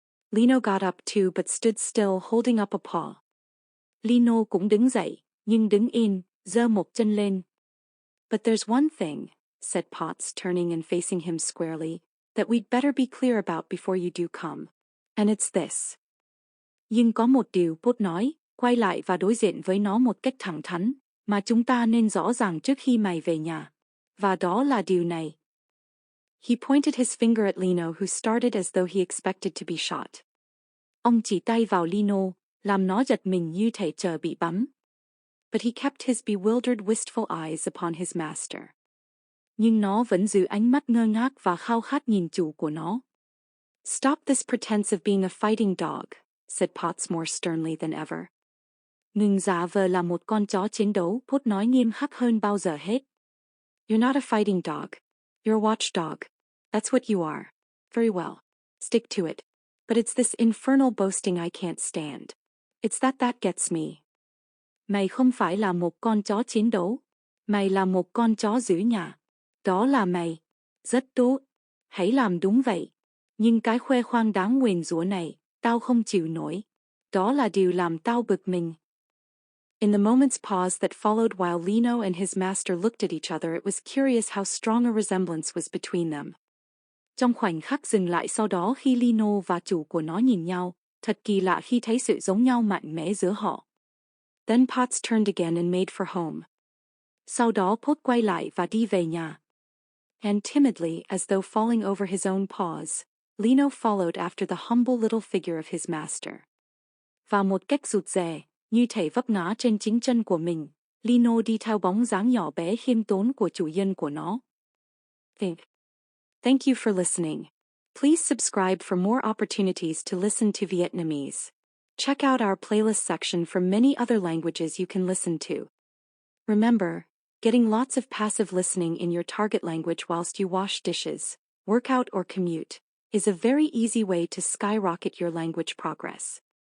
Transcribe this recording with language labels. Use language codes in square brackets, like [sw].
[en] Lino got up too but stood still holding up a paw. [vi] Lino cũng đứng dậy, nhưng đứng yên, giơ một chân lên. [en] But there's one thing, said Potts, turning and facing him squarely, that we'd better be clear about before you do come. And it's this. [vi] Nhưng có một điều, Pot nói, quay lại và đối diện với nó một cách thẳng thắn, mà chúng ta nên rõ ràng trước khi mày về nhà. Và đó là điều này. [en] He pointed his finger at Lino, who started as though he expected to be shot. [vi] Ông chỉ tay vào Lino, làm nó giật mình như thể chờ bị bắn. [en] But he kept his bewildered, wistful eyes upon his master. [vi] Nhưng nó vẫn giữ ánh mắt ngơ ngác và khao khát nhìn chủ của nó. [en] Stop this pretense of being a fighting dog, said Potts more sternly than ever. [vi] Ngừng giả vờ là một con chó chiến đấu, Pot nói nghiêm khắc hơn bao giờ hết. [en] You're not a fighting dog. You're a watchdog. That's what you are. Very well. Stick to it. But it's this infernal boasting I can't stand. It's that gets me. [vi] Mày không phải là một con chó chiến đấu. Mày là một con chó giữ nhà. Đó là mày. Rất tốt. Hãy làm đúng vậy. Nhưng cái khoe khoang đáng nguyền rủa này, tao không chịu nổi. Đó là điều làm tao bực mình. [en] In the moment's pause that followed while Lino and his master looked at each other, it was curious how strong a resemblance was between them. [vi] Trong khoảnh khắc dừng lại sau đó khi Lino và chủ của nó nhìn nhau, thật kỳ lạ khi thấy sự giống nhau mạnh mẽ giữa họ. [en] Then Potts turned again and made for home. [vi] Sau đó Pot quay lại và đi về nhà. [en] And timidly, as though falling over his own paws, Lino followed after the humble little figure of his master. [vi] Và một cách rụt rè, như thể vấp ngã trên chính chân của mình, Lino đi theo bóng dáng nhỏ bé khiêm tốn của chủ nhân của nó. [en] Thank you for listening. Please subscribe for more opportunities to listen to Vietnamese. Check out our playlist section for many other languages you can listen to. Remember, getting lots of passive listening in your target language whilst you wash dishes, work out or commute, is a very easy way to skyrocket your language progress.